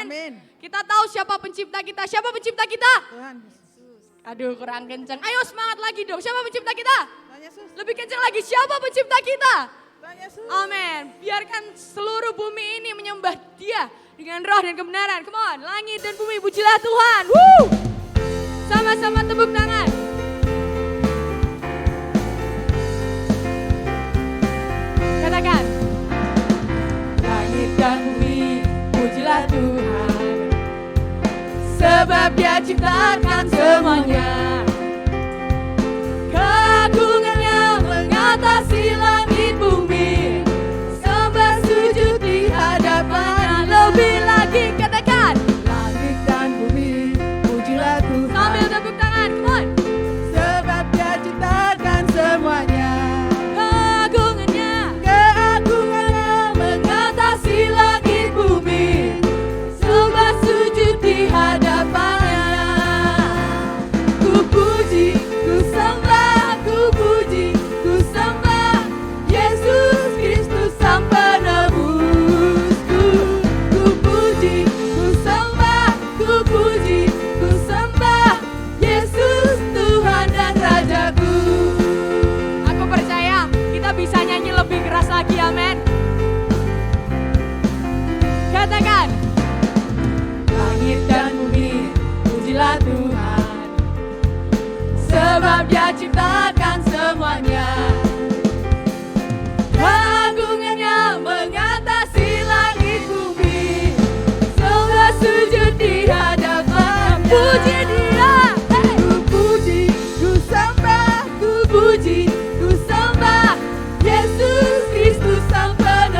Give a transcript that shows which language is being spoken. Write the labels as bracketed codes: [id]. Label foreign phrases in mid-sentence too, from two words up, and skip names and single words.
[id] Kita tahu siapa pencipta kita. Siapa pencipta kita? Tuhan Yesus. Aduh kurang kenceng. Ayo semangat lagi dong. Siapa pencipta kita? Tuhan Yesus. Lebih kenceng lagi. Siapa pencipta kita? Tuhan Yesus. Amin. Biarkan seluruh bumi ini menyembah Dia dengan roh dan kebenaran. [en] Come on, [id] langit dan bumi pujilah Tuhan. Woo! Sama-sama tepuk tangan. Katakan. Langit dan bumi pujilah Tuhan. Sebab Dia ciptakan semuanya. Keagungannya mengatasi langit bumi. Sembah sujud di hadapannya. Lebih lagi katakan. Langit dan bumi pujilah Tuhan. Sambil tepuk tangan, [en] come on. [id] Sebab Dia ciptakan semuanya. Keagungannya mengatasi langit bumi. Sembah sujud di hadapannya. Ku puji, ku sembah, ku puji, ku sembah Yesus Kristus Sang Penebusku. Ku puji, ku sembah, ku puji, ku sembah Yesus Tuhan dan Rajaku. Aku percaya kita bisa nyanyi lebih keras lagi, amin. Katakan. Langit dan bumi pujilah Tuhan. Sebab Dia ciptakan semuanya. Keagungannya mengatasi langit bumi. Sembah sujud di hadapan. Puji Dia. Ku puji, ku sembah, Ku puji, ku sembah Yesus Kristus Sang